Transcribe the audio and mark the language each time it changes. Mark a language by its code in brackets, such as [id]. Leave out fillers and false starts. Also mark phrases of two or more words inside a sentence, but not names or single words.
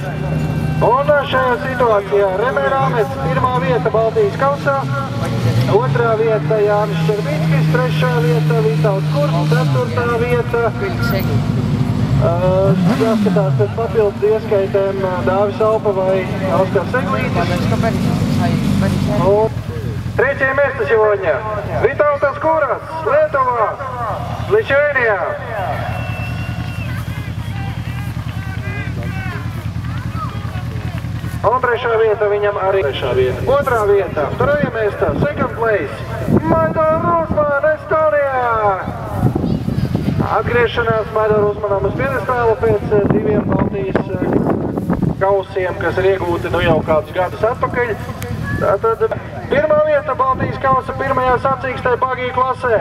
[lv] Un šajā situācijā Remē Rāmets pirmā vieta Baltijas kausā, otrā vieta Jānis Šķerbickis, trešā vieta Vītauts Kurs, ceturtā vieta jāskatās pēc papildus ieskaitēm Dāvis Alpa vai Oskars Eglītis. [ru] Третье место сегодня. Виталтас Курас, Летова, Личевения. [lv] Un trešā vieta viņam arī trešā vieta. Otrā vieta, [ru] второе место, [en] second place, [lv] Maidar Rūsman, Estonijā. Atgriešanās Maidar Rūsmanam uz piedestālu pēc diviem Baltijas kausiem, kas ir iegūti nu jau kādus gadus atpakaļ. Tātad pirmā vieta Baltijas kausa pirmajā sacīkstē Bagiju klasē.